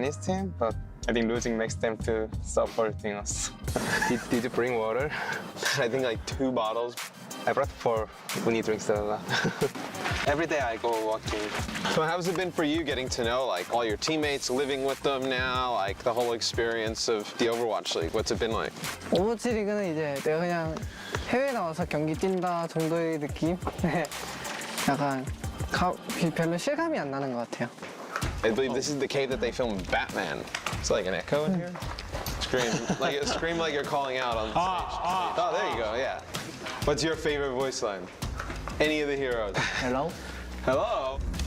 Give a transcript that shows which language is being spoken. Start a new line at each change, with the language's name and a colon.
English: Chinese team, but I think losing makes them to supporting us. did you bring water? I think like 2 bottles. I brought 4. Uni drinks a lot. Every day I go walking. So how's it been for you getting to know like all your teammates, living with them now, like the whole experience of the Overwatch League? What's it been like?
Korean: 오버워치 리그는 이제 내가 그냥 해외 나와서 경기 뛴다 정도의 느낌? 약간 별로 실감이 안 나는 것 같아요.
English: I believe this is the cave that they filmed Batman. It's like an echo in here. Scream like you're calling out on stage. Oh, there you go. Yeah. What's your favorite voice line? Any of the heroes? Hello? Hello.